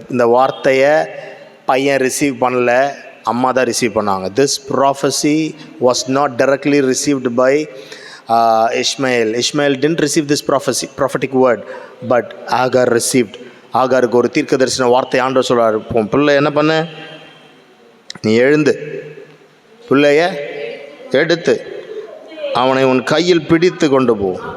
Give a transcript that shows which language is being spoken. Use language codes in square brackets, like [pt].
[ta] இந்த வார்த்தையை பையன் ரிசீவ் பண்ணல, அம்மா தான் ரிசீவ் பண்ணாங்க. [en] This prophecy was not directly received by Ishmael. Ishmael didn't receive this prophetic word, but Agar received. [ta] ஆகாருக்கு ஒரு தீர்க்க தரிசன வார்த்தை ஆண்டவர் சொல்றார், பிள்ளை என்ன பண்ண, நீ எழுந்து பிள்ளைய எடுத்து அவனை உன் கையில் பிடித்து கொண்டு போ.